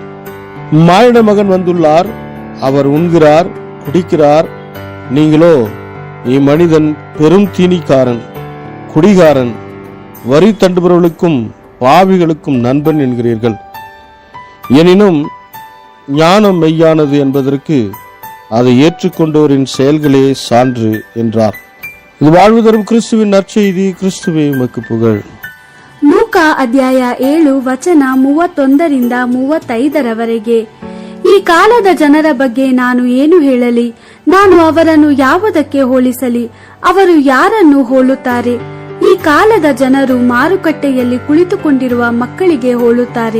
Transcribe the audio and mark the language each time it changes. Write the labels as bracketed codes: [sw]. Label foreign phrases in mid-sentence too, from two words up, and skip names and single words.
[ta] மானிட மகன் வந்துள்ளார், அவர் உண்கிறார், குடிக்கிறார், நீங்களோ இம்மனிதன் பெரும் தீனிக்காரன், குடிகாரன், வரி தண்டுபவர்களுக்கும் பாவிகளுக்கும் நண்பன் என்கிறீர்கள். எனினும் ஞானம் மெய்யானது என்பதற்கு அதை ஏற்றுக்கொண்டோரின் செயல்களே சான்று என்றார். இது வாழ்வு தரும் கிறிஸ்துவின் நற்செய்தி. கிறிஸ்துவே உமக்கு புகழ். [kn] ಲೂಕಾ ಅಧ್ಯಾಯ 7 ವಚನ 31 35 ಈ ಕಾಲದ ಜನರ ಬಗ್ಗೆ ನಾನು ಏನು ಹೇಳಲಿ? ನಾನು ಅವರನ್ನು ಯಾವುದಕ್ಕೆ ಹೋಲಿಸಲಿ? ಅವರು ಯಾರನ್ನು ಹೋಲುತ್ತಾರೆ? ಈ ಕಾಲದ ಜನರು ಮಾರುಕಟ್ಟೆಯಲ್ಲಿ ಕುಳಿತುಕೊಂಡಿರುವ ಮಕ್ಕಳಿಗೆ ಹೋಲುತ್ತಾರೆ.